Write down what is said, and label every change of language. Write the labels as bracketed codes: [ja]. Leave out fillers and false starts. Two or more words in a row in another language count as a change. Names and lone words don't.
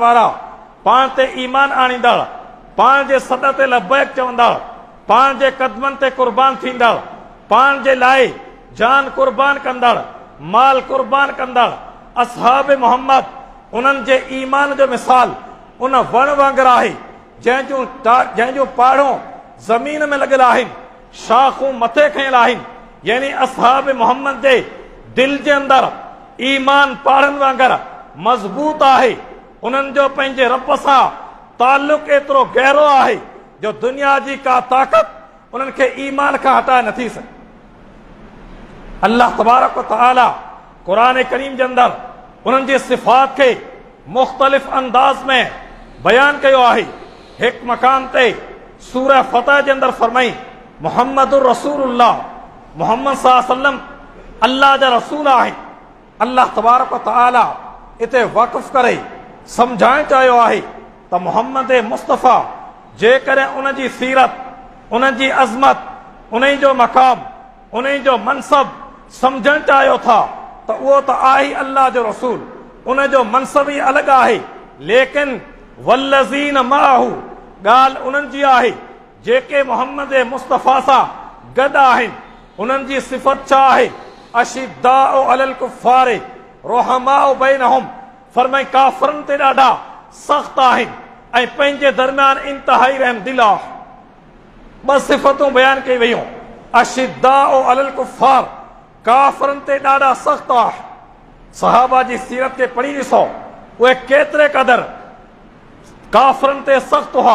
[sd] वारा, पाण ते ईमान आणींदड़, पाण जे सॾ ते लबैक चवंदड़, पाण जे कदमनि ते कुर्बान थींदड़, पाण जे लाइ जान कुर्बान कंदड़, माल कुर्बान कंदड़ असहाब मोहम्मद उन्हनि जे ईमान जो मिसाल उन वण वांगुरु आहे जंहिं जूं पाड़ूं ज़मीन में लॻियल आहिनि, शाखूं मथे खयल आहिनि। यानी असहाब मोहम्मद जे दिल जे अंदरि ईमान पाड़नि वांगुरु मज़बूत आहे। उन्हनि जो पंहिंजे रब सां ताल्लुक़ एतिरो गहरो आहे जो दुनिया जी का ताक़त उन्हनि खे ईमान खां हटाए नथी सघे। अल्लाह [ar] تبارك وتعالى [sd] क़ुरान करीम जे अंदरि उन्हनि जी सिफ़ात खे मुख़्तलिफ़ अंदाज़ में बयान कयो आहे। हिकु मकाम ते सूरह फतह जे अंदरि फरमाई [ar] محمد رسول الله, [sd] मोहम्मद [ar] صلى الله عليه وسلم [sd] अल्लाह जा रसूल आहिनि। अल्लाह [ar] تبارك وتعالى [sd] इते वाक़िफ़ करे सम्झाइण चाहियो आहे त मोहम्मद मुस्तफ़ा जेकॾहिं उन जी सीरत, उन जी अज़मत, उन जो मक़ाम, उन जो मनसब सम्झणु चाहियो था त उहो त आहे अल्लाह जो रसूल, उन जो मनसब ई अलॻि आहे। लेकिन [ar] والذين معه [sd] ॻाल्हि उन्हनि जी आहे जेके मोहम्मद मुस्तफ़ा सां गॾु आहिनि। उन्हनि जी सिफ़त छा आहे? [ar] अशिद्दाउ अलल कुफ़ार रुहमाउ बैनहुम। [sd] फरमाई काफ़िरनि ते ॾाढा सख़्त आहिनि ऐं पंहिंजे दरमियान इंतहाई रहमदिल आहे। ॿ सिफ़तूं बयान कई वयूं, [ar] أشداء على الكفار, [sd] काफ़िरनि ते ॾाढा सख़्त आहे। सहाबा जी सीरत खे पढ़ी ॾिसो, उहे केतिरे क़दर काफ़िरनि ते सख़्त हुआ।